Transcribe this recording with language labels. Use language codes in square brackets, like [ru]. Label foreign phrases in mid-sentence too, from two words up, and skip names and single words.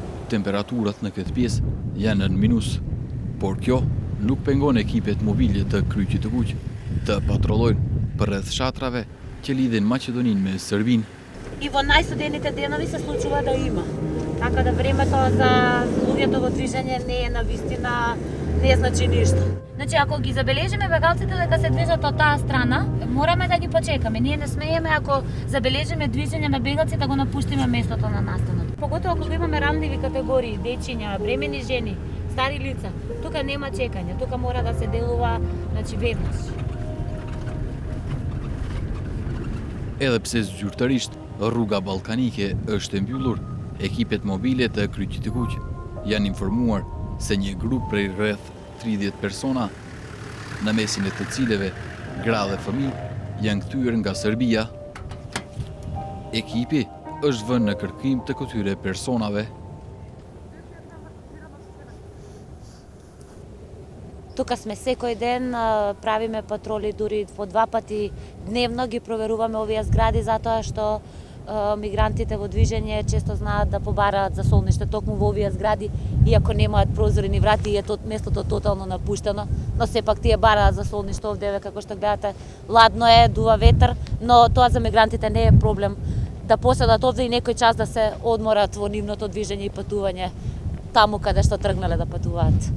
[sq] Temperaturat në këtë pjesë janë në minus, por kjo nuk pengon ekipet mobile të Kryqit të Kuq të patrollojnë përreth shatrave që lidhin Maqedoninë me Сърбиnë. [mk] И во најстудените денови се случува да има. Така да времето за луѓето во движење не е навистина, не значи ништо. Значи, ако ги забележиме бегалците дека се движат од таа страна, мораме да ги почекаме. Ние не смееме, ако забележиме движење на бегалци, да го напуштиме местото на настанот. Поготово ако имаме ранливи категории, дечиња, бремени жени, стари лица, тука нема чекање, тука мора да се делува, значи, веднаш. [sq] Edhe pse zyrtarisht rruga ballkanike është e mbyllur, ekipet mobile të Kryqit të Kuq janë informuar se një grup prej rreth 30 persona, në mesin e të cilëve gra dhe fëmijë janë kthyer nga Serbia. Ekipi është vënë në kërkim të këtyre personave. [mk] Тука сме секој ден, правиме патроли дури по 2 пати дневно, ги проверуваме овие згради затоа што мигрантите во движење често знаат да побараат за солниште токму во овие згради, иако немаат прозори ни врати и е местото тотално напуштено, но сепак тие бараат за солниште овде, како што гледате, ладно е, дува ветер, но тоа за мигрантите не е проблем да поседат овде и некој час да се одморат во нивното движење и патување таму каде што тргнале да патуваат.